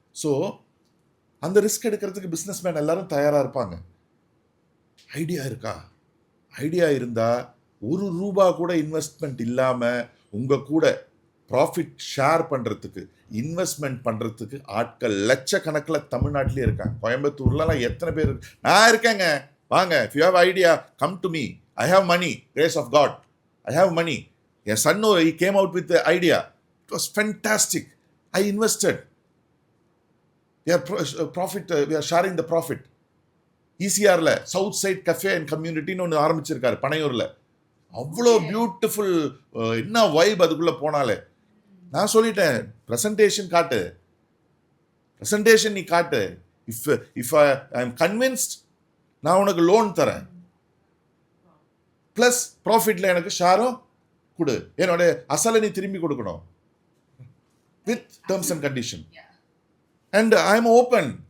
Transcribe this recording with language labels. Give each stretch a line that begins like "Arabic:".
Tamil: So அந்த risk எடுக்கிறதுக்கு business man எல்லாரும் தயாராக இருப்பாங்க. ஐடியா இருக்கா? ஐடியா இருந்தால் ₹1 கூட இன்வெஸ்ட்மெண்ட் இல்லாமல் உங்கள் கூட ப்ராஃபிட் ஷேர் பண்ணுறதுக்கு, இன்வெஸ்ட்மெண்ட் பண்ணுறதுக்கு ஆட்கள் லட்சக்கணக்கில் தமிழ்நாட்டிலே இருக்காங்க. கோயம்புத்தூர்லாம் எத்தனை பேர் நான் இருக்கேங்க, வாங்க,
English: if you have idea come to me, I have money, grace of God, I have money. என் son, he came out with the idea, it was fantastic, I invested, we are sharing the profit.
Tamil: ECRல south side cafe and கம்யூனிட்டின்னு ஒன்று ஆரம்பிச்சிருக்காரு பனையூரில். அவ்வளோ beautiful, என்ன vibe அதுக்குள்ளே போனாலே. நான் சொல்லிட்டேன், presentation காட்டு, presentation நீ காட்டு.
English: if I am convinced,
Tamil: நான் உனக்கு லோன் தரேன், ப்ளஸ் ப்ராஃபிட்டில் எனக்கு ஷேரும் கொடு, என்னோட அசலை நீ திரும்பி கொடுக்கணும்,
English: With terms and condition. And I am open.